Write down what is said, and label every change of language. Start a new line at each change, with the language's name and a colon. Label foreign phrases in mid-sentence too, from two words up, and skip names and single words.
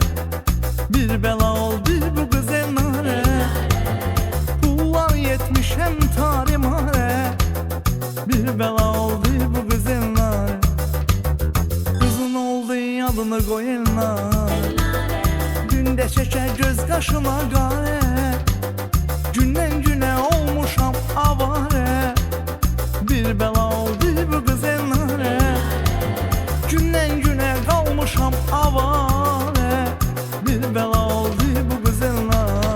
Azerbaijani: Bir bəla oldu bu güzeller. Pullar yetmiş hem tarimare. Bir bəla oldu bu güzeller.
Turkish: Kızın oldu adını koyanlar. Günde çeker göz kaşıma gare.
Azerbaijani: Gündən günə olmuşam avare. Bir bəla oldu bu güzeller. Gündən günə qalmışam avare. Bir bəla oldu bu güzeller.